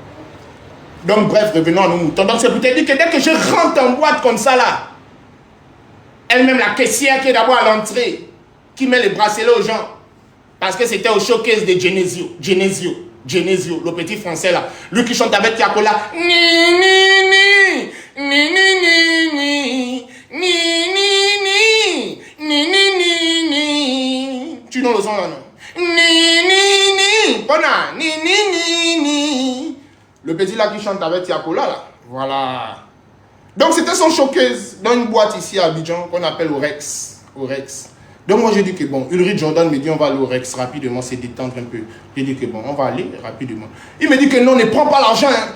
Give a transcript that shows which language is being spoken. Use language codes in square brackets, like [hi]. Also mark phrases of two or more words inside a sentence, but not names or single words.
[fr] Donc bref, revenons à nos moutons. Donc c'est pour te dire que dès que je rentre en boîte comme ça là, elle-même la caissière qui est d'abord à l'entrée, qui met les bracelets aux gens, parce que c'était au showcase de Genesio, le petit français là, lui qui chante avec Tiakola, ni ni ni, ni ni ni ni, ni ni ni, ni ni ni, tu donnes le son là non? Ni ni ni, bona, ni ni ni ni. Le petit là qui chante avec Tiakola là. Voilà. Donc c'était son showcase dans une boîte ici à Abidjan qu'on appelle Orex. Donc moi j'ai dit que bon, Ulrich Jordan me dit on va aller au Rex rapidement, c'est détendre un peu. J'ai dit que bon, on va aller rapidement. Il me dit que non, ne prends pas l'argent, hein.